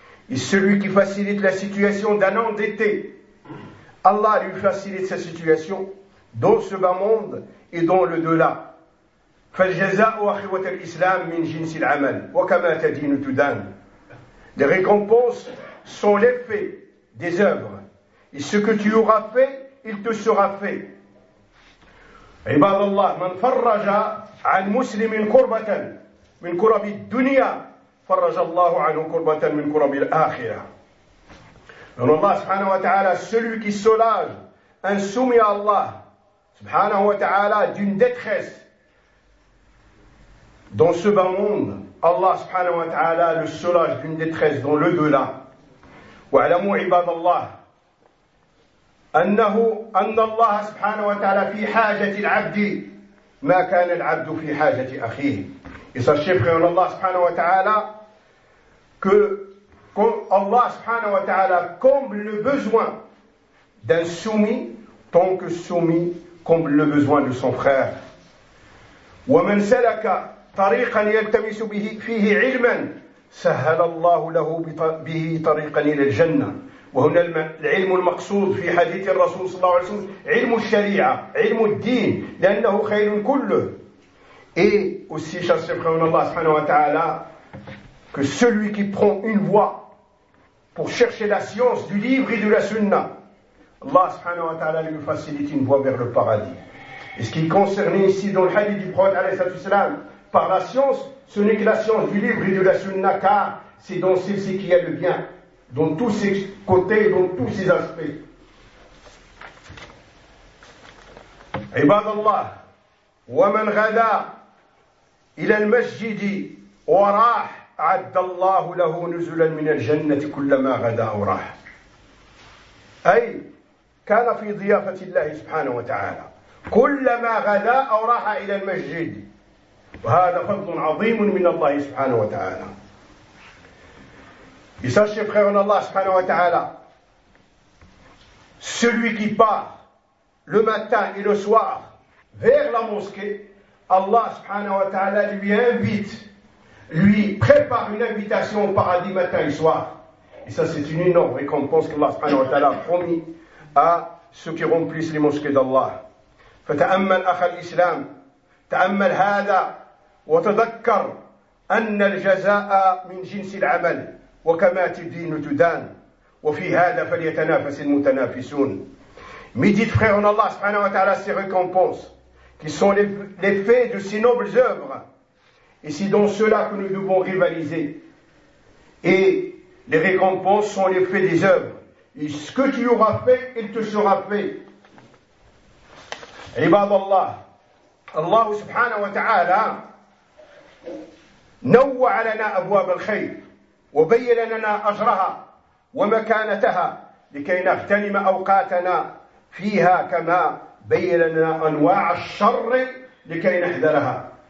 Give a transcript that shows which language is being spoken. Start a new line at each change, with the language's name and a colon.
French: Et celui qui facilite la situation d'un endetté, Allah lui facilite sa situation dans ce bas monde et dans le delà.
Arabic: فَالْجَزَاءُ أَخِوَةَ الْإِسْلَامِ مِنْ جِنْسِ الْعَمَلِ وَكَمَا تَدِينُ تُدَانُ.
French: Les récompenses sont l'effet des œuvres. Et ce que tu auras fait, il te sera fait.
Arabic: عباد الله من فرج عن مسلم كربة من كرب الدنيا فرج الله عنه كربة من كرب الآخرة.
French: Donc Allah subhanahu wa ta'ala, celui qui soulage un soumis à Allah subhanahu wa ta'ala d'une détresse dans ce bas monde, Allah subhanahu wa ta'ala le soulage d'une détresse dans le delà.
Arabic: وَعْلَمُوا عِبَادَ اللَّهِ أَنَّهُ أَنَّ اللَّهَ سُبْحَانَهُ وَتَعَالَى فِي حَاجَةِ الْعَبْدِ مَا كَانَ الْعَبْدُ فِي حَاجَةِ أَخِيهِ.
French: Et sachez, frère, en Allah subhanahu wa ta'ala, que Allah subhanahu wa ta'ala comble le besoin d'un soumis tant que soumis comble le besoin de son frère.
Arabic: وَمَنْ سَلَكَ طَرِيقًا يَلْتَمِسُ بِهِ فِيهِ عِلْمًا سهل الله له به طريقا إلى الجنة. وهنا العلم المقصود في حديث الرسول صلى الله عليه وسلم علم الشريعة علم الدين لأنه خير كله.
French: Et aussi, chers frères, Allah subhanahu wa ta'ala, que celui qui prend une voie pour chercher la science du livre et de la sunna, Allah subhanahu wa ta'ala lui facilite une voie vers le paradis. Et ce qui est concerné ici dans le hadith du prophète alayhi salatu wasalam par la science, ce n'est que la science du livre et de la sunna, car c'est dans celle-ci qu'il y a le bien, dans tous ses côtés, dans tous ses aspects.
Arabic: عباد الله ومن غدا إلى المسجد وراح عد الله له نزلا من الجنة كلما غدا أو راح. أي كان في ضيافة الله سبحانه وتعالى كلما غدا أو راح إلى المسجد. وهذا فضل عظيم من الله سبحانه وتعالى.
French: Sachez, frère, en Allah subhanahu wa ta'ala, celui qui part le matin et le soir vers la mosquée, Allah subhanahu wa ta'ala lui invite, lui prépare une invitation au paradis matin et soir. Et ça, c'est une énorme récompense qu'Allah subhanahu wa ta'ala a promis à ceux qui remplissent les mosquées d'Allah.
Arabic: فتأمل أخ الإسلام تأمل هذا وتذكر أن الجزاء من جنس العمل وكما تدين تدان وفي هذا فليتنافس المتنافسون.
French: Mais dites, frère, en Allah subhanahu wa ta'ala, ces récompenses qui sont les faits de ces nobles œuvres, et c'est dans cela que nous devons rivaliser. Et les récompenses sont les faits des œuvres, et ce que tu auras fait, il te sera fait.
Arabic: Ibad Allah, Allah subhanahu wa ta'ala نوع لنا أبواب الخير وبين لنا أجرها ومكانتها لكي نغتنم أوقاتنا فيها كما بين لنا أنواع الشر لكي نحذرها.